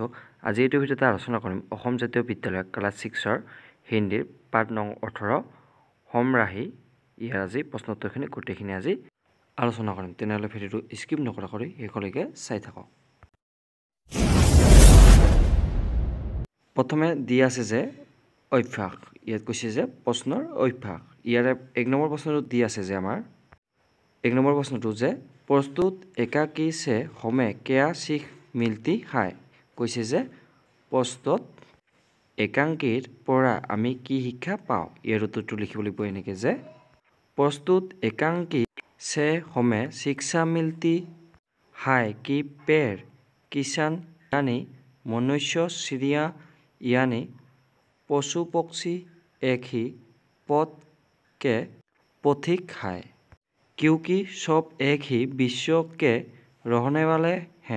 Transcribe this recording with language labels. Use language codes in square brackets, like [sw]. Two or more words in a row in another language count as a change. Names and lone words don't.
[as] আজি এইটো ভিডিঅ'তে আলোচনা কৰিম অসম জাতীয় বিদ্যালয় ক্লাছ 6ৰ হিন্দীৰ পাঠ নং 18 সমৰাহি ইয়াৰ আজি প্ৰশ্নোত্তৰখিনি গোটেইখিনি আজি আলোচনা কৰিম। তেনেহ'লে ভিডিঅ'টো স্কিপ নকৰাকৈ শেষলৈকে চাই থাকক। প্ৰথমে দি আছে যে অভ্যাস, ইয়াত কৈছে যে প্ৰশ্নৰ অভ্যাস। ইয়াৰে 1 নম্বৰ প্ৰশ্নটো দি আছে যে আমাৰ 1 নম্বৰ প্ৰশ্নটো যে [hi] प्रस्तुत एकाकी से हमें क्या सीख मिलती है। [as] কৈছে যে প্ৰস্তুত একাংকিৰ পৰা আমি কি শিক্ষা পাওঁ। ইয়াৰ উত্তৰটো লিখিব লাগিব এনেকৈ যে [hi] प्रस्तुत एकांकी से हमें शिक्षा मिलती है कि पेड़ किसान यानी मनुष्य चिड़िया यानी पशु पक्षी एक ही पथ के पथिक है, क्योंकि सब एक ही विश्व के रहने वाले हैं।